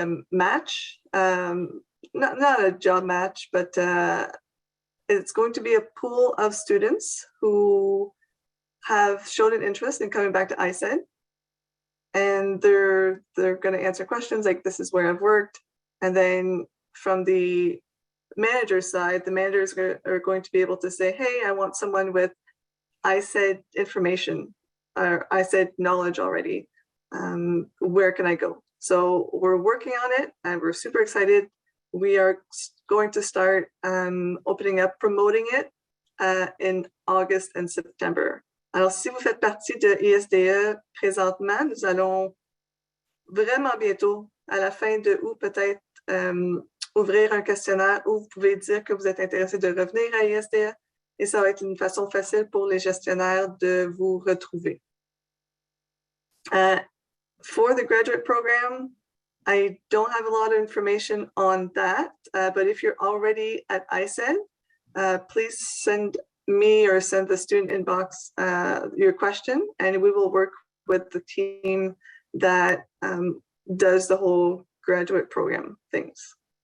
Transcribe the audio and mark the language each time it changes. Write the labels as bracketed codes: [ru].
[en] match, not a job match, but it's going to be a pool of students who have shown an interest in coming back to ISED, and they're going to answer questions like, this is where I've worked, and then from the manager side, the managers are going to be able to say, hey, I want someone with ISED information or ISED knowledge already. Where can I go? So we're working on it and we're super excited. We are going to start opening up, promoting it in August and September. [fr] Alors, si vous faites partie de ISDE présentement, nous allons vraiment bientôt, à la fin de août peut-être, ouvrir un questionnaire où vous pouvez dire que vous êtes intéressé de revenir à ISDE, et ça va être une façon facile pour les gestionnaires de vous retrouver. [en] For the graduate program, I don't have a lot of information on that, but if you're already at ISED, please send me or send the student inbox your question, and we will work with the team that does the whole graduate program things.